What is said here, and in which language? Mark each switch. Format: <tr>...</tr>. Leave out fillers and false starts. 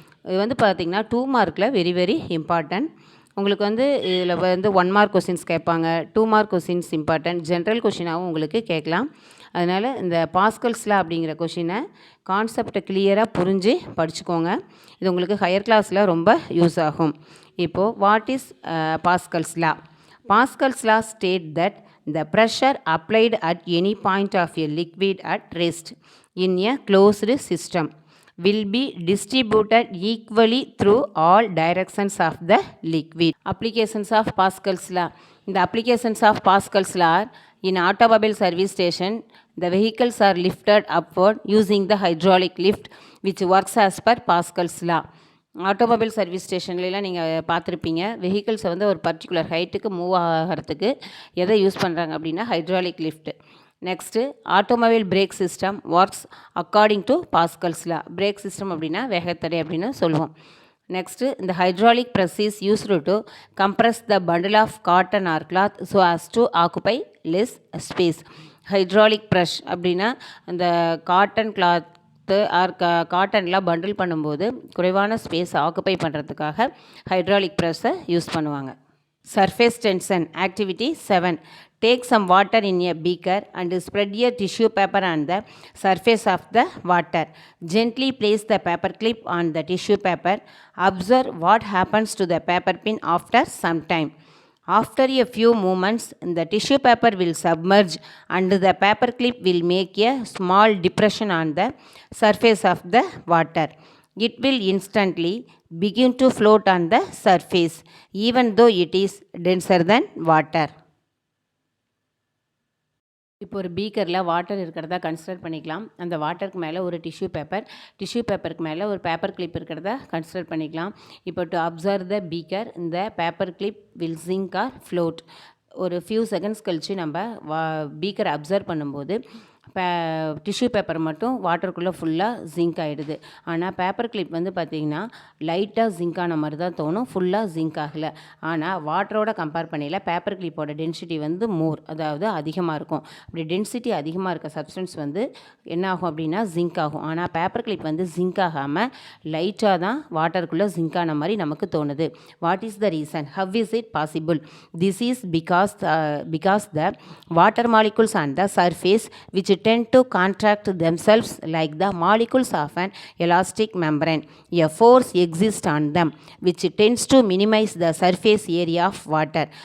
<ta>இது வந்து பார்த்திங்கன்னா 2 மார்க்கில் வெரி வெரி இம்பார்ட்டன்ட். உங்களுக்கு வந்து இதில் வந்து 1 மார்க் கொஸ்டின்ஸ் கேட்பாங்க, 2 மார்க் கொஸ்டின்ஸ் இம்பார்ட்டன்ட், ஜென்ரல் கொஷினாகவும் உங்களுக்கு கேட்கலாம். அதனால் இந்த பாஸ்கல்ஸ் லா அப்படிங்கிற கொஷினை கான்செப்டை கிளியராக புரிஞ்சு படிச்சுக்கோங்க. இது உங்களுக்கு ஹையர் கிளாஸில் ரொம்ப யூஸ் ஆகும். இப்போது</ta> <en>What is Pascal's law? Pascal's law state that the pressure applied at any point of a liquid at rest in a closed system will be distributed equally through all directions of the liquid. Applications of Pascal's law. The applications of Pascal's law are in automobile service station, the vehicles are lifted upward using the hydraulic lift which works as per Pascal's law.</en> <ta>Automobile service ஸ்டேஷன்லாம் நீங்கள் பார்த்துருப்பீங்க. வெஹிக்கிள்ஸை வந்து ஒரு particular ஹைட்டுக்கு move ஆகிறதுக்கு எதை use பண்ணுறாங்க அப்படின்னா hydraulic lift.</ta> <en>Next automobile brake system works according to Pascal's law.</en> <ta>Brake system அப்படின்னா வேகத்தடை அப்படின்னு சொல்லுவோம்.</ta> <en>Next இந்த hydraulic press is used to compress the bundle of cotton or cloth so as to occupy less space.</en> <ta>Hydraulic brush அப்படின்னா அந்த cotton cloth R காட்டன்லாம் bundle பண்ணும்போது குறைவான space occupy பண்ணுறதுக்காக hydraulic ப்ரெஸ்ஸை use பண்ணுவாங்க.</ta> <en>Surface tension activity 7. Take some water in a beaker and spread a tissue paper on the surface of the water. Gently place the paper clip on the tissue paper. Observe what happens to the paper pin after some time. After a few moments, the tissue paper will submerge and the paper clip will make a small depression on the surface of the water. It will instantly begin to float on the surface, even though it is denser than water.</en> <ta>இப்போ ஒரு பீக்கரில் water இருக்கிறதா consider பண்ணிக்கலாம். அந்த வாட்டருக்கு மேலே ஒரு tissue பேப்பருக்கு மேலே ஒரு பேப்பர் கிளிப் இருக்கிறதா கன்சிடர் பண்ணிக்கலாம்.</ta> <en>இப்போ to observe the beaker, இந்த paper clip will sink or float.</en> <ta>ஒரு ஃபியூ செகண்ட்ஸ் கழித்து நம்ம பீக்கரை அப்சர்வ் பண்ணும்போது டிஷ்யூ பேப்பர் மட்டும் வாட்டருக்குள்ளே ஃபுல்லாக ஜிங்க் ஆகிடுது. ஆனால் பேப்பர் கிளிப் வந்து பார்த்திங்கன்னா லைட்டாக ஜிங்க் ஆன மாதிரி தான் தோணும், ஃபுல்லாக ஜிங்க் ஆகலை. ஆனால் வாட்டரோட கம்பேர் பண்ணல பேப்பர் கிளிப்போட டென்சிட்டி வந்து மோர், அதாவது அதிகமாக இருக்கும். அப்படி டென்சிட்டி அதிகமாக இருக்க சப்ஸ்டன்ஸ் வந்து என்ன ஆகும் அப்படின்னா ஜிங்க் ஆகும். ஆனால் பேப்பர் கிளிப் வந்து ஜிங்க் ஆகாமல் லைட்டாக தான் வாட்டருக்குள்ளே ஜிங்க் ஆன மாதிரி நமக்கு தோணுது.</ta> <en>What is the reason? How is it possible? This is because the water molecules on the surface which tend to contract themselves like the molecules of an elastic membrane. A force exists on them which tends to minimize the surface area of water.</en>